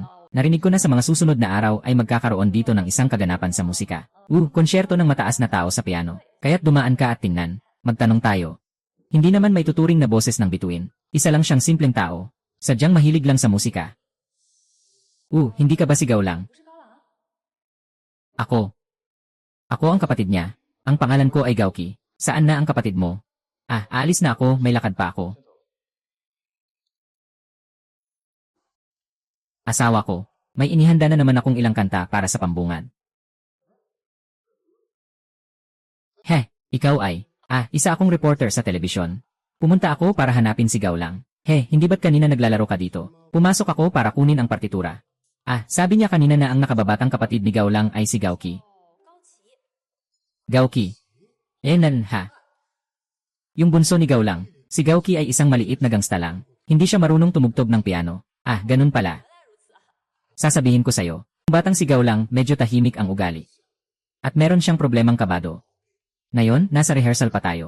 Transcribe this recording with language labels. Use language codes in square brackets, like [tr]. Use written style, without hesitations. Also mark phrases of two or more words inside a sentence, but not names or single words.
[tl] Narinig ko na sa mga susunod na araw ay magkakaroon dito ng isang kaganapan sa musika. Konsyerto ng mataas na tao sa piano. Kaya't dumaan ka at tingnan. Magtanong tayo. Hindi naman may tuturing na boses ng bituin. Isa lang siyang simpleng tao. Sadyang mahilig lang sa musika. Hindi ka ba sigaw lang? [zh] 不是高朗， [tl] Ako. Ako ang kapatid niya. Ang pangalan ko ay Gauki. Saan na ang kapatid mo? Aalis na ako, may lakad pa ako. Asawa ko. May inihanda na naman akong ilang kanta para sa pambungan. Ikaw ay, isa akong reporter sa telebisyon. Pumunta ako para hanapin si Gaulang. Hindi ba't kanina naglalaro ka dito? Pumasok ako para kunin ang partitura. Sabi niya kanina na ang nakababatang kapatid ni Gaulang ay si Gauki. [zh] 高 [tl] Gauki. [zh] 奇， [tl] Yung bunso ni Gaulang, si Gauki ay isang maliit na gangsta lang. Hindi siya marunong tumugtog ng piano. Ganun pala. Sasabihin ko sa'yo, ang batang si Gaulang medyo tahimik ang ugali. At meron siyang problemang kabado. Ngayon, nasa rehearsal pa tayo.